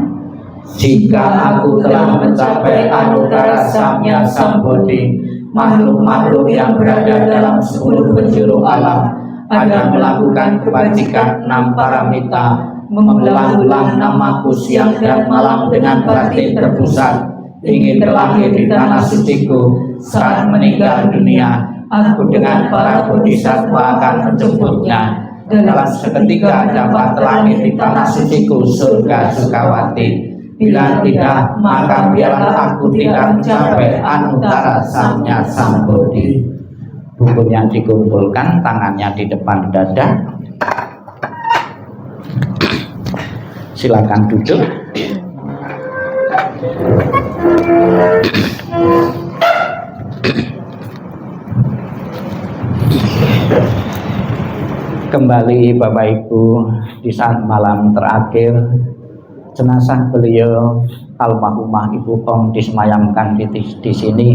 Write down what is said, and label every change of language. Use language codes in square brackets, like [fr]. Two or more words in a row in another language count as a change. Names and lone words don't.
[id] Jika aku telah mencapai anugerah [sa] Samya Sambodhi, [id] makhluk-makhluk yang berada dalam 10 penjuru alam agar melakukan kebajikan 6 paramita, mengulang-ulang namaku siang dan malam dengan batin terpusat, ingin terlahir di tanah suciku. Saat meninggal dunia, aku dengan para bodhisattva akan menjemputnya. Dalam seketika dapat terlahir di tanah suciku, surga Sukawati. Bila tidak, maka biarlah aku tidak mencapai [sa] anuttara samnya Sambodhi. [id] Bukunya dikumpulkan, tangannya di depan dada. Silakan duduk. Kembali Bapak Ibu, di saat malam terakhir jenazah beliau almarhumah Ibu Ong disemayamkan di sini.